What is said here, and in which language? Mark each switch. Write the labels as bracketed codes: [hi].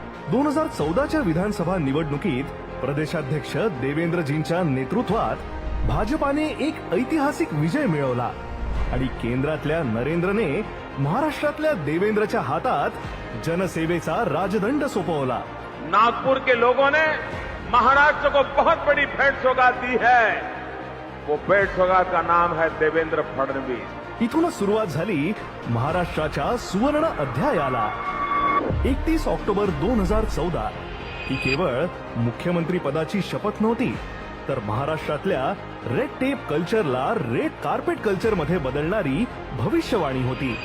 [mr] 2014च्या विधानसभा निवडणुकीत प्रदेशाध्यक्ष देवेंद्रजींच्या नेतृत्वात भाजपाने एक ऐतिहासिक विजय मिळवला आणि केंद्रातल्या नरेंद्रने महाराष्ट्रातल्या देवेंद्रच्या हातात जनसेवेचा राजदंड सोपवला. [hi] नागपुर के लोगों ने महाराष्ट्र को बहुत बड़ी भेंट सौगात दी है. वो भेंट सौगात का नाम है देवेंद्र फडणवीस. [mr] इथूनच सुरुवात झाली महाराष्ट्राच्या सुवर्ण अध्यायाला. 31 ऑक्टोबर 2014 ही केवळ मुख्यमंत्री पदाची शपथ नव्हती, तर महाराष्ट्रातल्या red tape कल्चरला red carpet culture मध्ये बदलणारी भविष्यवाणी होती.